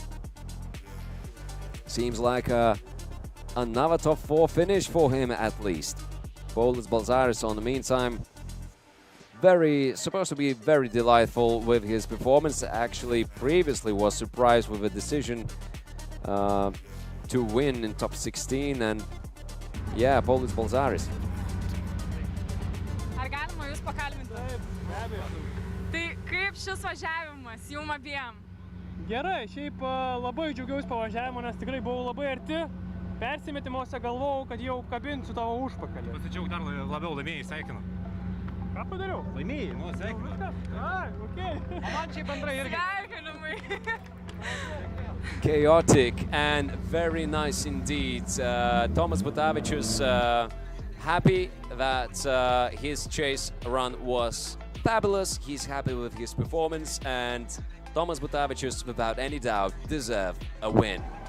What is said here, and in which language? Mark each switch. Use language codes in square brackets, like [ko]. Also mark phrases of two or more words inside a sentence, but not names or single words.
[en] Seems like another top 4 finish for him at least. Paulius Balzaris, on the meantime, supposed to be very delightful with his performance. Actually, previously was surprised with a decision to win in top 16, and yeah, Paulius Balzaris. [lt] Ar galima jūs pakalbinti? Taip, be abejo. Tai kaip šis važiavimas jum abiem? Gerai, šiaip labai džiaugiausi pavažiavimu, nes tikrai buvau labai arti. Persimetimuose galvojau, kad jau kabinsiu tavo užpakalį. Pasidžiaug dar labiau, laimėjai, sveikinu. Ką padariau? Laimėjai, nu, sveikinu. Ai, okei. O man šiaip bendrai irgi. Sveikinimai. [en] Chaotic and very nice indeed. Tomas Butavičius happy that his chase run was fabulous. He's happy with his performance, and Tomas Butavičius, without any doubt, deserved a win.